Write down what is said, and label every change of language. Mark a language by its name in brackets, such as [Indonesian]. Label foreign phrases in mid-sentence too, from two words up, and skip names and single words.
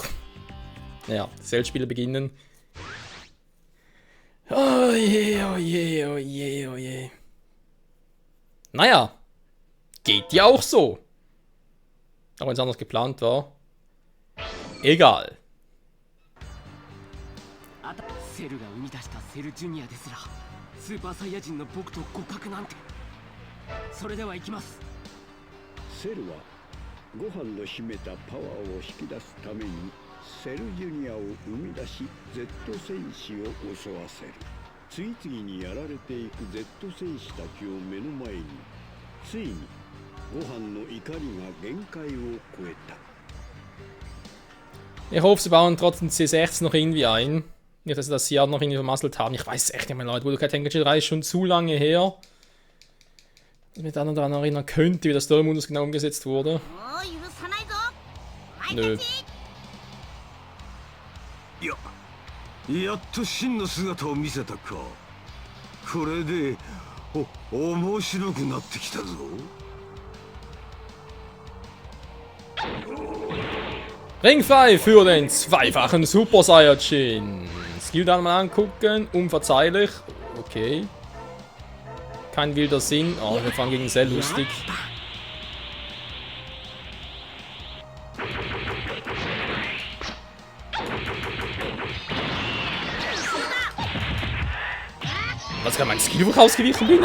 [German] Naja, die Cell-Spiele beginnen. Oh je, oh je, oh je, oh je. Naja, geht ja auch so. Auch wenn es anders geplant war. Egal. [Japanese] セルが生み出したセルジュニアですらスーパーサイヤ人の僕と互角なんてそれでは行きます。セルはご飯の秘めたパワーを引き出すためにセルジュニアを生み出し Z 戦士を襲わせる。次々にやられていく Z 戦士たちを目の前についにご飯の怒りが限界を超えた。 [German] Ich hoffe, sie bauen trotzdem C16 noch irgendwie ein. Nicht, dass sie das hier noch irgendwie vermasselt haben. Ich weiß es echt nicht mehr, Leute. Budokai Tenkaichi 3 ist schon zu lange her. Dass ich mich daran erinnern könnte, wie der Story-Modus genau umgesetzt wurde. Nö. [Japanese] やっと真の姿を見せたか。これで面白くなってきたぞ。 [German] Ring 5 für den zweifachen Super Saiyajin. Skill dann mal angucken. Unverzeihlich. Okay. Kein wilder Sinn. Oh, wir fahren gegen sehr lustig. Was kann mein Skill, wo ich ausgewichen bin?